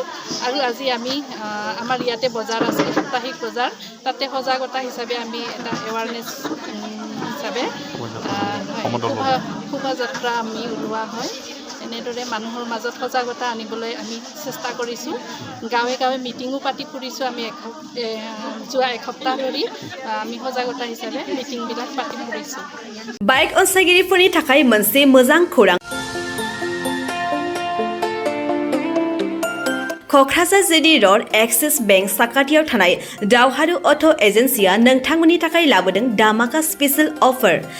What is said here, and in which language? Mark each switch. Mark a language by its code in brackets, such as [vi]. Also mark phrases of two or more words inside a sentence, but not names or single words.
[as] আৰু আজি আমি আমাৰ ইয়াতে বজাৰ আছে, সাপ্তাহিক বজাৰ, তাতে সজাগতা হিচাপে আমি এটা এৱাৰনেছ হিচাপে শোভাযাত্ৰা আমি ওলোৱা হয়। এনেদৰে মানুহৰ মাজত সজাগতা আনিবলৈ আমি চেষ্টা কৰিছোঁ। গাঁৱে গাঁৱে মিটিঙো পাতি ফুৰিছোঁ। আমি যোৱা 1 সপ্তাহ ধৰি আমি সজাগতা হিচাপে মিটিংবিলাক পাতি ফুৰিছোঁ। [brx] बाइक अनसायगिरिफोरनि थाखाय मोनसे मोजां खौरां। क'क्राझार जिडी र'ड एक्सिस बेंक साखाथियाव थानाय दावहारु अट' एजेन्सिया नोंथांमोननि थाखाय लाबोदों दामाका स्पेशल अफार।